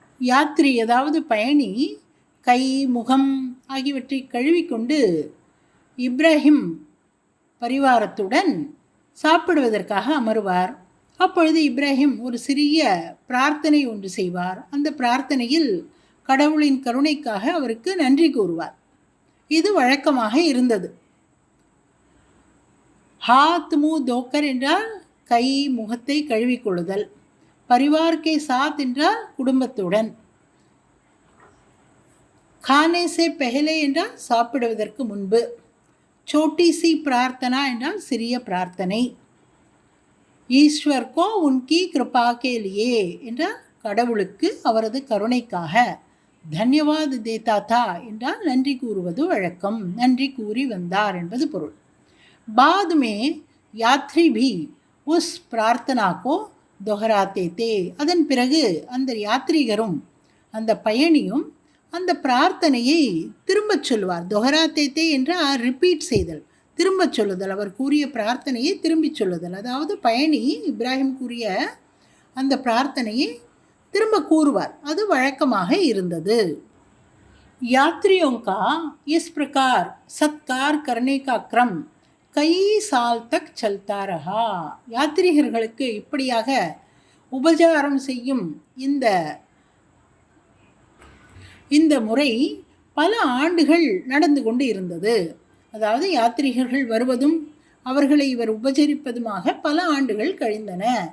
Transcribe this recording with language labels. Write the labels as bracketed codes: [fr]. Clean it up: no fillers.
[ta] யாத்ரி அதாவது பயணி கை முகம் ஆகியவற்றை கழுவிக்கொண்டு இப்ராஹிம் பரிவாரத்துடன் சாப்பிடுவதற்காக அமருவார். அப்பொழுது இப்ராஹிம் ஒரு சிறிய பிரார்த்தனை ஒன்று செய்வார். அந்த பிரார்த்தனையில் கடவுளின் கருணைக்காக அவருக்கு நன்றி கூறுவார். இது வழக்கமாக இருந்தது. [hi] ஹாத் மு தோக்கர் [ta] என்றால் கை முகத்தை கழுவிக்கொள்ளுதல். பரிவார் கே சாத் என்றால் குடும்பத்துடன். கானே சே பெஹலே என்றால் சாப்பிடுவதற்கு முன்பு. [hi] छोटी सी प्रार्थना [ta] என்றால் சிறிய பிரார்த்தனை. ஈஸ்வர் கோ உன்கி கிருபா கே லியே என்றால் கடவுளுக்கு அவரது கருணைக்காக. தன்யவாத் தேதா தா என்றால் நன்றி கூறுவது வழக்கம், நன்றி கூறி வந்தார் என்பது பொருள். [hi] बाद में यात्री भी उस प्रार्थना को दोहराते थे. [ta] அதன் பிறகு அந்த யாத்ரீகரும் அந்த பயணியும் அந்த பிரார்த்தனையை திரும்பச் சொல்வார். தொஹராத்தே என்றால் ரிப்பீட் செய்தல், திரும்பச் சொல்லுதல். அவர் கூறிய பிரார்த்தனையை திரும்பிச் சொல்லுதல். அதாவது பயணி இப்ராஹிம் கூறிய அந்த பிரார்த்தனையை திரும்ப கூறுவார். அது வழக்கமாக இருந்தது. [hi] यात्रियों का इस प्रकार सत्कार करने का क्रम कई साल तक चलता रहा. [ta] யாத்ரீகர்களுக்கு இப்படியாக உபச்சாரம் செய்யும் இந்த முறை பல ஆண்டுகள் நடந்து கொண்டு இருந்தது. அதாவது யாத்ரீகர்கள் வருவதும் அவர்களை இவர் உபச்சரிப்பதுமாக பல ஆண்டுகள் கழிந்தன.